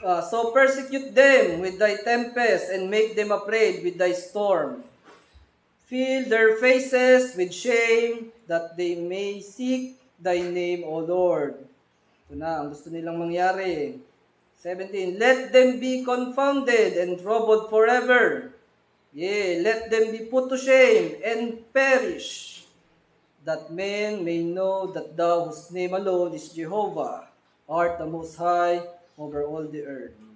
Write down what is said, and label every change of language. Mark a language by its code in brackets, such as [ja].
[en] So persecute them with thy tempest, and make them afraid with thy storm. Fill their faces with shame, that they may seek thy name, O Lord. [tl] Ito na, ang gusto nilang mangyari. [en] 17, let them be confounded and troubled forever. Yea, let them be put to shame and perish, that men may know that thou, whose name alone is Jehovah, art the Most High over all the earth.